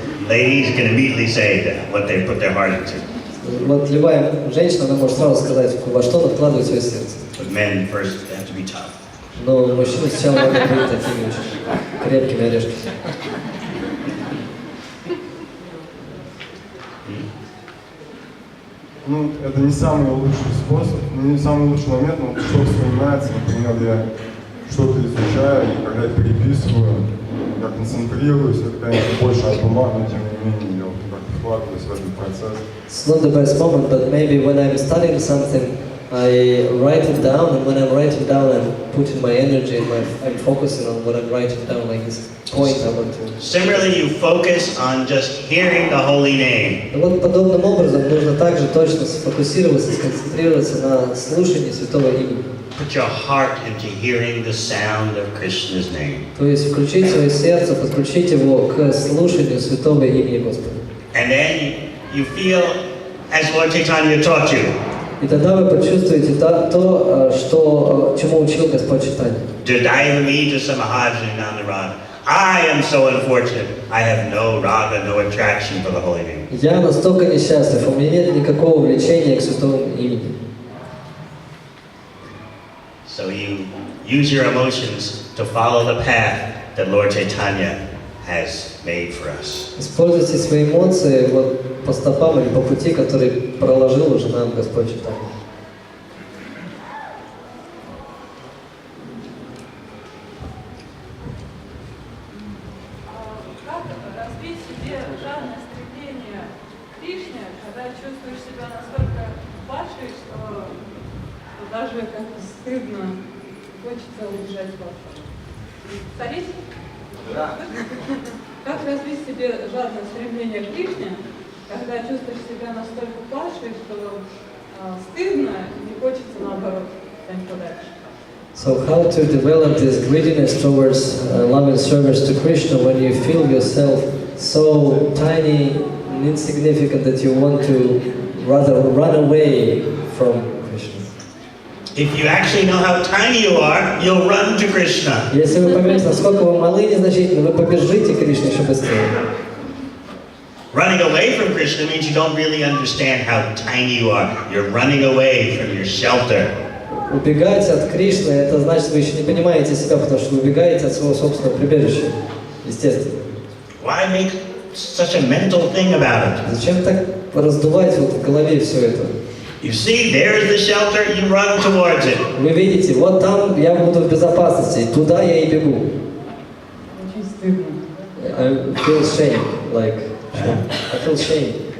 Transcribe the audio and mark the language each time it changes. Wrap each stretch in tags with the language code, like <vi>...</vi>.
<en>Ladies can immediately say that what they put their heart into.</en> <ru>Вот любая женщина, она может сразу сказать, во что она вкладывает свое сердце.</ru> <en>But men first have to be tough.</en> <ru>Но мужчины сначала могут быть такими очень крепкими орешками. Ну, это не самый лучший способ, не самый лучший момент, но что вспоминается, например, я что-то изучаю, и когда я переписываю, я концентрируюсь, это, конечно, больше от ума, но тем не менее я как-то вкладываюсь в этот процесс.</ru> <en>It's not the best moment, but maybe when I'm studying something, I write it down, and when I'm writing down, I'm putting my energy and I'm focusing on what I'm writing down, like this point I want to. Similarly, you focus on just hearing the holy name.</en> <ru>И вот подобным образом нужно также точно сфокусироваться, сконцентрироваться на слушании Святого имени.</ru> <en>Put your heart into hearing the sound of Krishna's name.</en> <ru>То есть включить свое сердце, подключить его к слушанию Святого имени Господа.</ru> <en>And then you feel, as Lord Chaitanya taught you,</en> <ru>И тогда вы почувствуете то, что, чему учил Господь Чайтаньи.</ru> <en>Девамрита Samahajinandarana. I am so unfortunate. I have no raga, no attraction for the holy name.</en> <ru>Я настолько несчастлив, у меня нет никакого влечения к Святому имени.</ru> <en>So you use your emotions to follow the path that Lord Chaitanya has made for us.</en> <ru>Используйте свои эмоции вот по стопам или по пути, который проложил уже нам Господь Чайтаньи. Как развить в себе жадное стремление к Кришне, когда чувствуешь себя настолько падшей, что даже как-то стыдно, хочется убежать в Господа? Повторите? Да. Как развить в себе жадное стремление к Кришне, когда чувствуешь себя настолько падшей, что стыдно, не хочется наоборот тянуть подальше.</ru> <en>So how to develop this greediness towards love and service to Krishna when you feel yourself so tiny and insignificant that you want to rather run away from Krishna? If you actually know how tiny you are, you'll run to Krishna.</en> <ru>Если вы поймете, насколько вы малы и незначительны, вы побежите к Кришне еще быстрее.</ru> <en>Running away from Krishna means you don't really understand how tiny you are. You're running away from your shelter.</en> <ru>Убегать от Кришны, это значит, вы еще не понимаете себя, потому что вы убегаете от своего собственного прибежища. Естественно.</ru> <en>Why make such a mental thing about it?</en> <ru>Зачем так раздувать вот в голове все это?</ru> <en>You see, there's the shelter, you run towards it.</en> <ru>Вы видите, вот там я буду в безопасности, туда я и бегу. Очень стыдно.</ru> <en>I feel shame, like, I feel shame.</en>